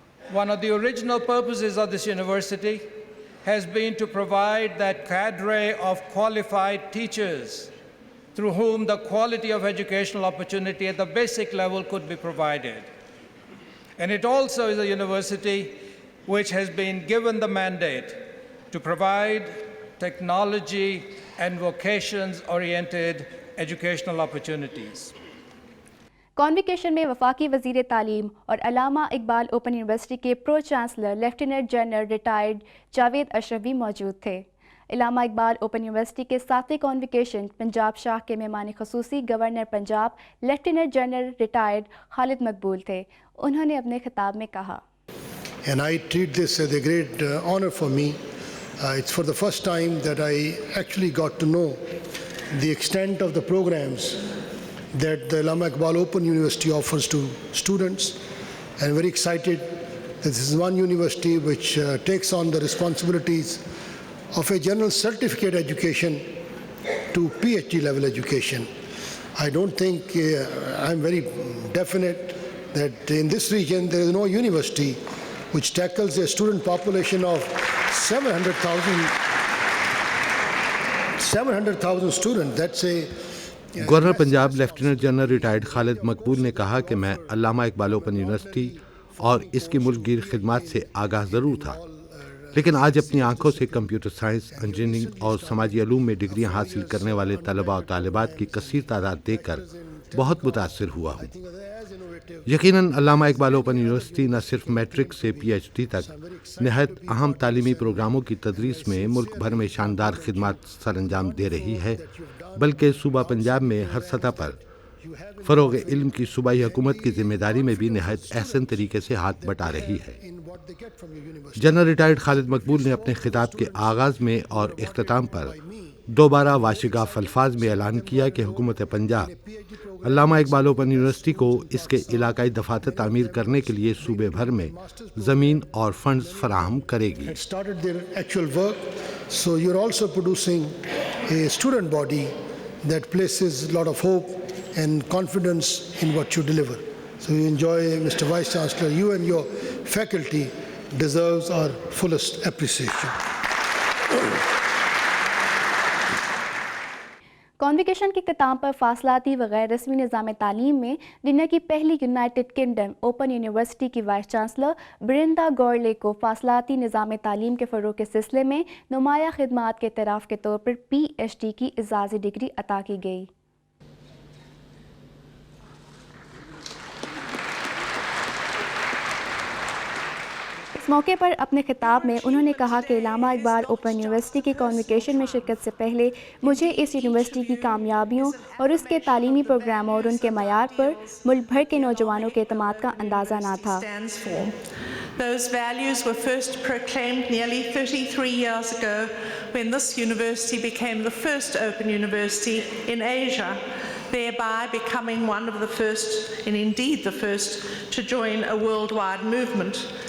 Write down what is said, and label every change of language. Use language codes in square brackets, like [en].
[en] One of the original purposes of this university has been to provide that cadre of qualified teachers through whom the quality of educational opportunity at the basic level could be provided. And it also is a university which has been given the mandate to provide technology and vocations-oriented educational opportunities. [ur] Convocation میں وفاقی وزیر تعلیم اور علامہ Iqbal open university کے pro chancellor lieutenant general retired Javed اشرف بھی موجود تھے۔ علامہ Iqbal open university کے 7ویں کانوکیشن پنجاب شاخ کے مہمان خصوصی governor Punjab lieutenant general retired خالد مقبول تھے۔ انہوں نے اپنے خطاب میں کہا، [en] And I treat this as a great honor for me. It's for the first time that I actually got to know the extent of the programs that the Allama Iqbal Open University offers to students. And very excited that this is one university which takes on the responsibilities of a general certificate education to PhD level education. I don't think, I'm very definite that in this region there is no university which tackles a student population of 700,000 700,000 students, that's a [ur] governor Punjab lieutenant general retired خالد مقبول نے کہا کہ میں علامہ Iqbal open university اور اس کی ملک گیر خدمات سے آگاہ ضرور تھا، لیکن آج اپنی آنکھوں سے کمپیوٹر سائنس، انجینئرنگ اور سماجی علوم میں ڈگریاں حاصل کرنے والے طلباء و طالبات کی کثیر تعداد دیکھ کر بہت متاثر ہوا ہوں۔ یقیناً علامہ اقبال اوپن یونیورسٹی نہ صرف میٹرک سے پی ایچ ڈی تک نہایت اہم تعلیمی پروگراموں کی تدریس میں ملک بھر میں شاندار خدمات سر انجام دے رہی ہے، بلکہ صوبہ پنجاب میں ہر سطح پر فروغ علم کی صوبائی حکومت کی ذمہ داری میں بھی نہایت احسن طریقے سے ہاتھ بٹا رہی ہے۔ جنرل ریٹائرڈ خالد مقبول نے اپنے خطاب کے آغاز میں اور اختتام پر دوبارہ واشگاف الفاظ میں اعلان کیا کہ حکومت پنجاب علامہ اقبال اوپن یونیورسٹی کو اس کے علاقائی دفاتر تعمیر کرنے کے لیے صوبے بھر میں زمین اور فنڈز فراہم کرے گی۔ [en] had started their actual work, so you're also producing a student body that places a lot of hope and confidence in what you deliver. So you enjoy, Mr. Vice Chancellor, you and your faculty deserves our fullest appreciation. [ur] کانویکیشن کے اختتام پر فاصلاتی و غیر رسمی نظام تعلیم میں دنیا کی پہلی یونائٹڈ کنگڈم اوپن یونیورسٹی کی وائس چانسلر برندا گورلے کو فاصلاتی نظام تعلیم کے فروغ کے سلسلے میں نمایاں خدمات کے اعتراف کے طور پر پی ایچ ڈی کی اعزازی ڈگری عطا کی گئی۔ اس موقع پر اپنے خطاب میں انہوں نے کہا کہ علامہ اقبال اوپن یونیورسٹی کی کانویکیشن میں شرکت سے پہلے مجھے اس یونیورسٹی کی کامیابیوں اور اس کے تعلیمی پروگراموں اور ان کے معیار پر ملک بھر کے نوجوانوں کے اعتماد کا اندازہ نہ تھا۔ [en] Those values were first proclaimed nearly 33 years ago when this university became the first open university in Asia, thereby becoming one of the first, and indeed the first, to join a worldwide movement.